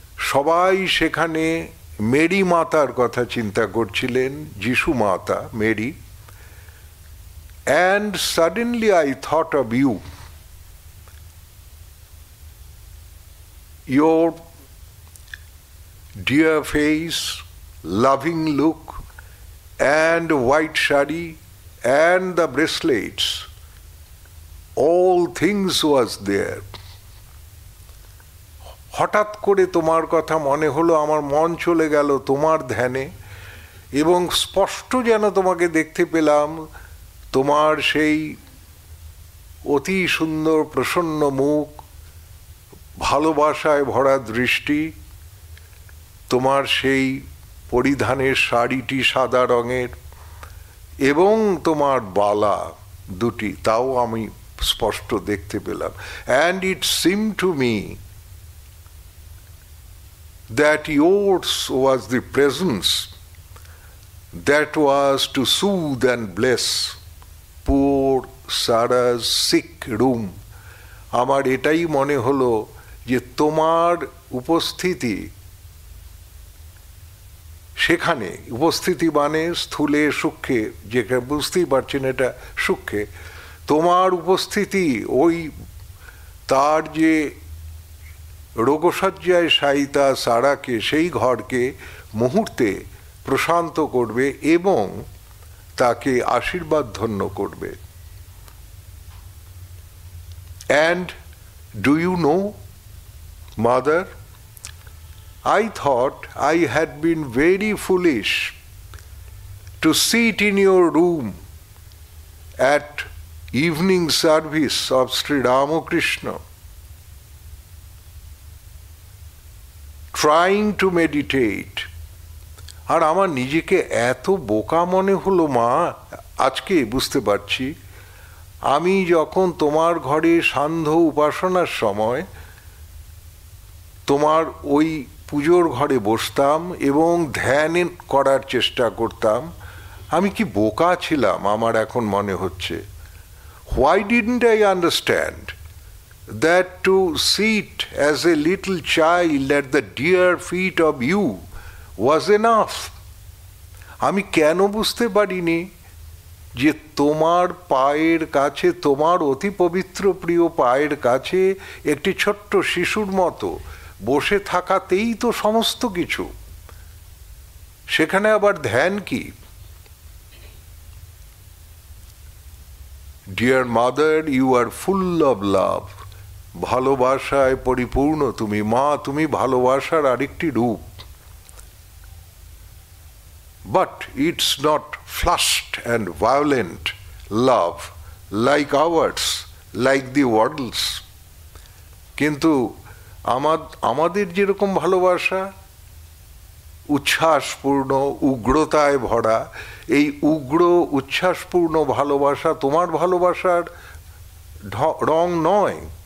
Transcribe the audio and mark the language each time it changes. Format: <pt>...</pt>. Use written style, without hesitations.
<bn>সবাই সেখানে মেরি মাতার কথা চিন্তা করছিলেন, যিশু মাতা Mary.</bn> <en>And suddenly I thought of you. Your dear face, loving look, and white shari, and the bracelets, all things was there.</en> <bn>হঠাৎ করে তোমার কথা মনে হলো, আমার মন চলে গেল তোমার ধ্যানে। এবং স্পষ্ট যেন তোমাকে দেখতে পেলাম, তোমার সেই অতি সুন্দর প্রসন্ন মুখ, ভালোবাসায় ভরা দৃষ্টি, তোমার সেই পরিধানের শাড়িটি সাদা রঙের এবং তোমার বালা দুটি, তাও আমি স্পষ্ট দেখতে পেলাম।</bn> <en>And it seem to me that yours was the presence that was to soothe and bless poor Sarah's sick room.</en> <bn>আমার এটাই মনে হলো যে তোমার উপস্থিতি সেখানে, উপস্থিতি মানে স্থূলে সূক্ষ্মে, যেখানে বুঝতেই পারছেন এটা সূক্ষ্মে, তোমার উপস্থিতি ওই তার যে রোগশয্যায় শায়িতা সারাকে, সেই ঘরকে মুহূর্তে প্রশান্ত করবে এবং তাকে আশীর্বাদ ধন্য করবে।</bn> <en>And do you know, mother, I thought I had been very foolish to sit in your room at evening service of Sri Ramakrishna, trying to meditate.</en> <bn>আর আমার নিজেকে এত বোকা মনে হলো মা, আজকে বুঝতে পারছি। আমি যখন তোমার ঘরে সান্ধ্য উপাসনার সময় তোমার ওই পুজোর ঘরে বসতাম এবং ধ্যান করার চেষ্টা করতাম, আমি কি বোকা ছিলাম আমার এখন মনে হচ্ছে।</bn> <en>Why didn't I understand that to sit as a little child at the dear feet of you was enough?</en> <bn>আমি কেন বুঝতে পারিনি যে তোমার পায়ের কাছে, তোমার অতি পবিত্র প্রিয় পায়ের কাছে একটি ছোট্ট শিশুর মতো বসে থাকাতেই তো সমস্ত কিছু, সেখানে আবার ধ্যান কি?</bn> <en>Dear mother, you are full of love.</en> <bn>ভালোবাসায় পরিপূর্ণ তুমি মা, তুমি ভালোবাসার আরেকটি রূপ।</bn> <en>But it's not flushed and violent love like ours, like the world's.</en> <bn>কিন্তু আমাদের যেরকম ভালোবাসা উচ্ছ্বাসপূর্ণ, উগ্রতায় ভরা, এই উগ্র উচ্ছ্বাসপূর্ণ ভালোবাসা তোমার ভালোবাসার রং নয়।</bn>